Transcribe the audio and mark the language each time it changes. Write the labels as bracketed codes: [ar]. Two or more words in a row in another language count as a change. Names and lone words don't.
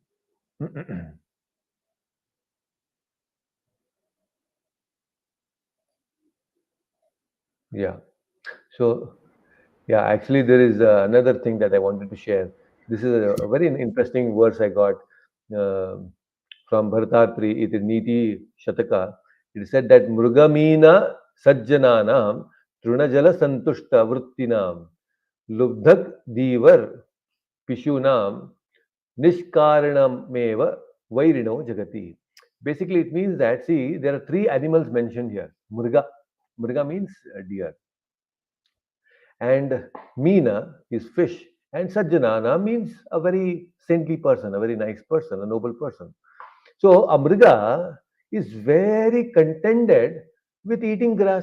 [en] Yeah. So, yeah, actually, there is another thing that I wanted to share. This is a very interesting verse I got uh, from Bhartartri. It is Niti Shataka. [sa] It said that Mrugamina Sajjananam Trunajala Santushta Vrittinam Lubdhak Divar Pishunam Nishkaranam Meva Vairino Jagati. [en] Basically, it means that, see, there are 3 animals mentioned here. Murga. Murga means deer. And Meena is fish. And Sajjanana means a very saintly person, a very nice person, a noble person. So Amriga is very contented with eating grass.